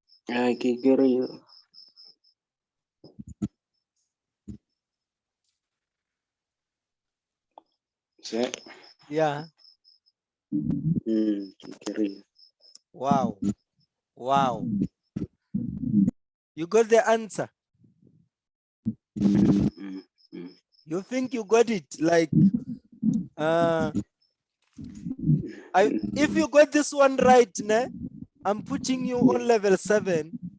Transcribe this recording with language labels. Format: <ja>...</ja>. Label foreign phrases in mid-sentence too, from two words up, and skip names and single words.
<nso>ke kry-ile. Se,</nso> <en>Yeah.</en> <nso>ke kry-ile.</nso> <en>Wow. Wow. You got the answer. Mm, mm. You think you got it? Like, if you got this one right, ne, I'm putting you on level 7.</en>